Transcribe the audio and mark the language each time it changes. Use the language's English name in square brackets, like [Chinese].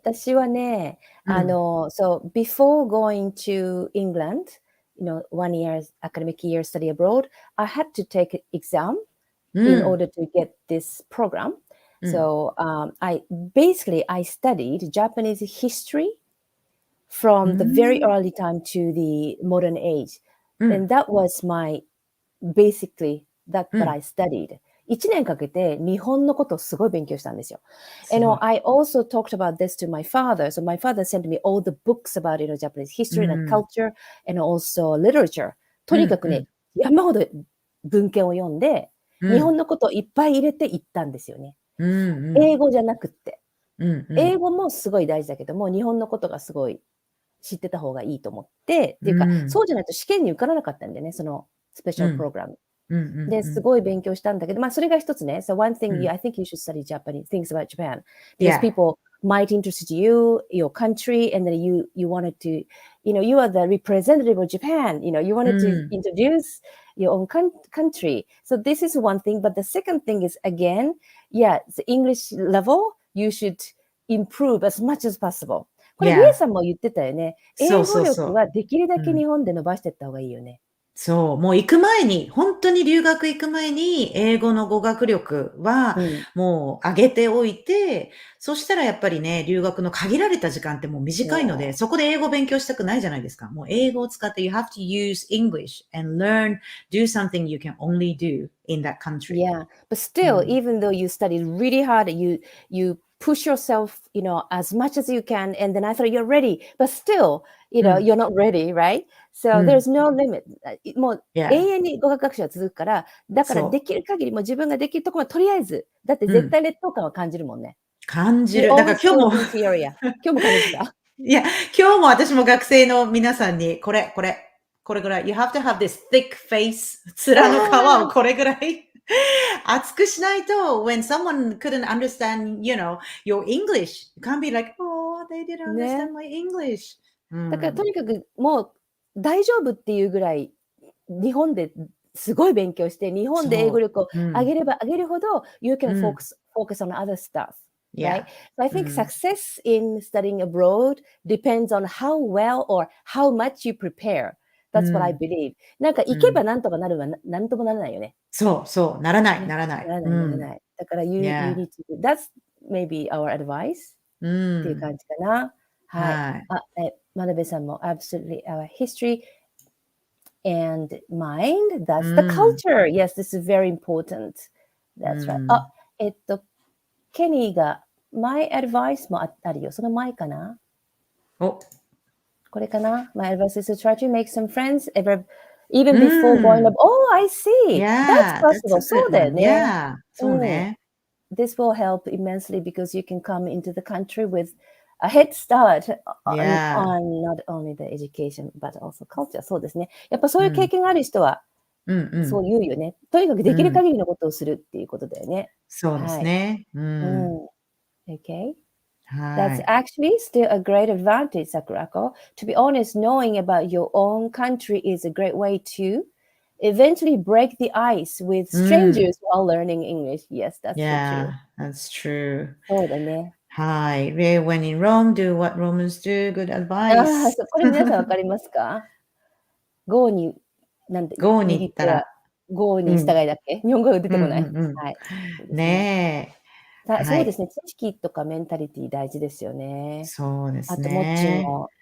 [Japanese] 私はね、 [English] so before going to England, 1 year academic year study abroad, I had to take an exam in order to get this program. So I studied Japanese history from the very early time to the modern age. And that was basically what I studied. [Japanese] 1年かけて日本のことをすごい勉強したんですよ。 [English] And I also talked about this to my father. So my father sent me all the books about Japanese history and culture and also literature. [Japanese] とにかくね、山ほど文献を読んで、日本のことをいっぱい入れていったんですよね。英語じゃなくって。英語もすごい大事だけども、日本のことがすごい知ってた方がいいと思って、っていうか、そうじゃないと試験に受からなかったんでね、そのスペシャルプログラム。で、すごい勉強したんだけど、それが一つね。 [English] So one thing I think you should study Japanese, things about Japan. Because people might interest you, your country, and then you wanted to, you are the representative of Japan. You wanted to introduce your own country. So this is one thing. But the second thing is, again, the English level, you should improve as much as possible. [Japanese] これ、リエさんも言ってたよね。英語力はできるだけ日本で伸ばしていった方がいいよね。そう、もう本当に留学行く前に、英語の語学力は、もう上げておいて、そしたらやっぱりね、留学の限られた時間ってもう短いので、そこで英語勉強したくないじゃないですか。もう英語を使って、 [English] you have to use English and do something you can only do in that country. Yeah, but still, even though you studied really hard, you push yourself, as much as you can, and then I thought you're ready, but still, you're not ready, right? So there's no limit. [Japanese] もう永遠に語学学習は続くから、だからできる限りもう自分ができるところはとりあえず、だって絶対劣等感は感じるもんね。感じる。だから今日も今日も感じた。いや、今日も私も学生の皆さんに、これぐらい、 [English] you have to have this thick face, [Japanese] 面の皮をこれぐらい厚くしないと、 [English] when someone couldn't understand, your English, you can't be like, oh, they didn't understand my English. [Japanese] だからとにかくもう大丈夫っていうぐらい日本ですごい勉強して日本で英語力を上げれば上げるほど [English] you can focus on other stuff, right? So I think success in studying abroad depends on how well or how much you prepare. That's what I believe. [Japanese] なんか行けばなんとかなるはなんともならないよね。そう、ならない。ならない。だから [English] you need to, that's maybe our advice [Japanese] っていう感じかな。はい。 [English] 真鍋さんも absolutely our history and mind, that's the culture. Yes, this is very important. That's right. [Japanese] ケニーが [English] my advice [Japanese] もあるよ。その前かな？これかな？ [English] My advice is to try to make some friends even before going up. Oh, I see. That's possible. [Japanese] そうだよね。そうね。 [English] This will help immensely because you can come into the country with a head start on, Yeah. on not only the education, but also culture. [Japanese] そうですね。やっぱそういう経験がある人は、そう言うよね。とにかくできる限りのことをするっていうことだよね。そうですね。 [English] Okay. [Japanese] は [English] That's [Japanese] い。 [English] actually still a great advantage, Sakurako. To be honest, knowing about your own country is a great way to eventually break the ice with strangers while learning English. Yes, that's so true. Yeah, that's true. [Japanese] そうだね。はい。 [English] When in Rome, do what Romans do. Good [Japanese] あ [English] advice. [Japanese] あ、そう、これ皆さんわかりますか？Go に、なんで、 Go に行右ったら、手は Go に従いだっけ？日本語が出てこない。はい。そうですね。ねえ。はい。そうですね。知識とかメンタリティ大事ですよね。そうですあと、もっちね。も、